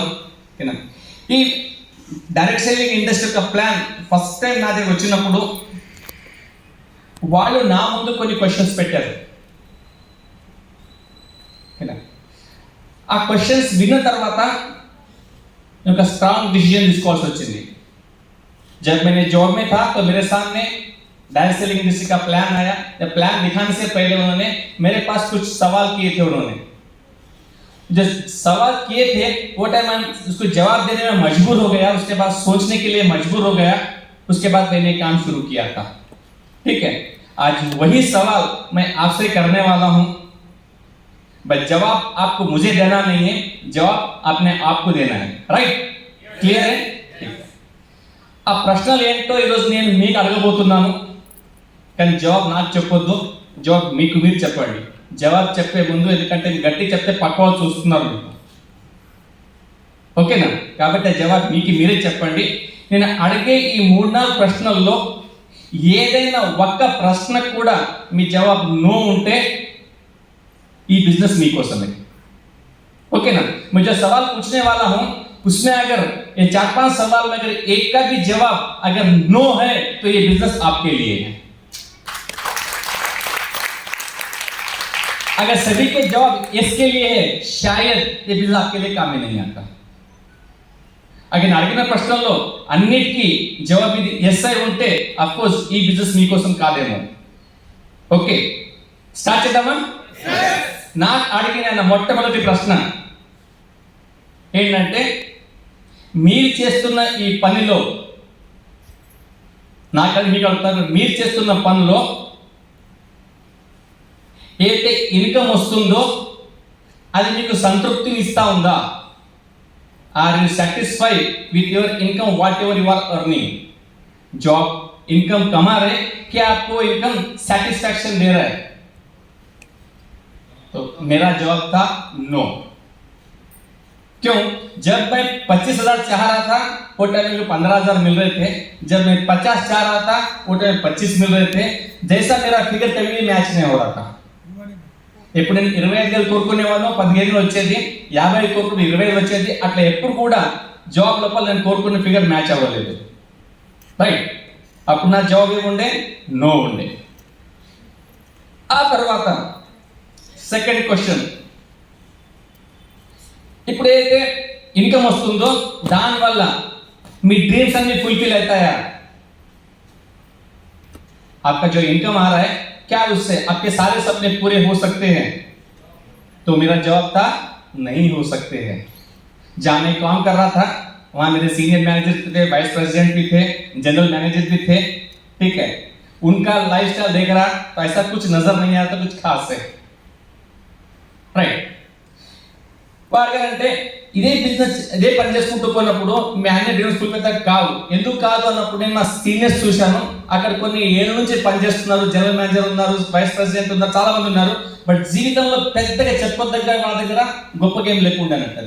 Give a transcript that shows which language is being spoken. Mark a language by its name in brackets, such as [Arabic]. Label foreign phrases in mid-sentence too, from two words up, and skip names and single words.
[Telugu] ఈ [English] direct selling industry [Telugu] యొక్క ప్లాన్ [English] first time [Telugu] నా దగ్గర వచ్చినప్పుడు వాళ్ళు నా ముందు కొన్ని క్వశ్చన్స్ పెట్టారు. ఆ క్వశ్చన్స్ విన్న తర్వాత ఒక [English] strong decision [Telugu] తీసుకోవాల్సి వచ్చింది. [Hindi] जब मैंने जॉब में था तो मेरे सामने [English] direct selling industry [Hindi] का प्लान आया. जब प्लान दिखाने से पहले उन्होंने मेरे पास कुछ सवाल किए थे. उन्होंने जो सवाल किए थे वो टाइम मैं उसको जवाब देने में मजबूर हो गया, उसके बाद सोचने के लिए मजबूर हो गया. उसके बाद मैंने काम शुरू किया था. ठीक है, आज वही सवाल मैं आपसे करने वाला हूं. बस जवाब आपको मुझे देना नहीं है, जवाब अपने आप को देना है. [English] right, clear है? [Telugu] ఆ ప్రశ్నలు ఏంటో ఈరోజు నేను మీకు అడగబోతున్నాను, కానీ జవాబు నాకు చెప్పొద్దు, జవాబు మీకు మీరు చెప్పండి. జవాబు చెప్పే ముందు, ఎందుకంటే గట్టి చెప్తే పక్క వాళ్ళు చూస్తున్నారు మీకు. ఓకేనా, కాబట్టి ఆ జవాబు మీకు మీరే చెప్పండి. నేను అడిగే ఈ 3-4 ప్రశ్నల్లో ఏదైనా ఒక్క ప్రశ్నకు కూడా మీ జవాబు నో ఉంటే ఈ బిజినెస్ మీకోసమే. [Hindi] ओके ना, मैं जो सवाल पूछने वाला हूं उसमें अगर ये 4-5 सवाल में अगर एक का भी जवाब अगर नो है तो ये बिजनेस आपके लिए है. अगर सभी के जवाब यस के लिए है, शायद ये बिजनेस आपके लिए काम में नहीं आता. [Telugu] अगर అడిగిన ప్రశ్నల్లో అన్నిటికీ జవాబు ఇది ఎస్ అయి ఉంటే [English] of course [Telugu] ఈ బిజినెస్ మీకోసం కాదేమో. ఓకే, స్టార్ట్ చేద్దామా? నాకు అడిగిన మొట్టమొదటి ప్రశ్న ఏంటంటే, మీరు చేస్తున్న ఈ పనిలో, మీకు అడుగుతారు, మీరు చేస్తున్న పనిలో ఏదైతే ఇన్కమ్ వస్తుందో అది మీకు సంతృప్తిని ఇస్తా ఉందా? [English] are you satisfied with your income, whatever you are earning? job income [Hindi] कमा रहे, क्या आपको [English] income satisfaction [Hindi] दे रहा है? मेरा जवाब था नो। क्यों? जब मैं 25,000 चाह रहा था वो टाइम में 15,000 मिल रहे थे, जब मैं 50 चाह रहा था वो टाइम में 25 मिल रहे थे। जैसा मेरा फिगर कभी मैच नहीं हो रहा था। [Telugu] ఇప్పుడు నేను 25,000 కోరుకునేవాళ్ళం, 15,000 వచ్చేది, 50 కోరుకుని 20,000 వచ్చేది. అట్లా ఎప్పుడు కూడా జాబ్ లోపల నేను కోరుకున్న [English] figure match [Telugu] అవ్వలేదు, రైట్? అప్పుడు నా జవాబు ఏముండే? నో ఉండే. ఆ తర్వాత [English] second question, [Telugu] ఇప్పుడు ఏదైతే ఇన్కమ్ వస్తుందో దానివల్ల మీ డ్రీమ్స్ అన్ని ఫుల్ఫిల్ అవుతాయా? [Hindi] आपका जो इनकम आ रहा है क्या उससे आपके सारे सपने पूरे हो सकते हैं? तो मेरा जवाब था नहीं हो सकते हैं। जहां मैं काम कर रहा था वहां मेरे [English] senior manager [Hindi] थे, [English] vice president [Hindi] भी थे, [English] general manager [Hindi] भी थे, ठीक है? उनका लाइफस्टाइल देख रहा तो ऐसा कुछ नजर नहीं आता कुछ खास है, [Telugu] రైట్? వాడికంటే ఇదే బిజినెస్ ఇదే పని చేసుకుంటూ పోయినప్పుడు మీ అన్ని [English] dreams fulfill [Telugu] కావు. ఎందుకు కాదు అన్నప్పుడు నేను మా సీనియర్స్ చూశాను. అక్కడ కొన్ని ఏళ్ళ నుంచి పనిచేస్తున్నారు, [English] general manager [Telugu] ఉన్నారు, [English] vice president [Telugu] ఉన్నారు, చాలా మంది ఉన్నారు. బట్ జీవితంలో పెద్దగా చెప్పదగ్గర వాళ్ళ దగ్గర గొప్ప గేమ్ లేకుండా అంటది.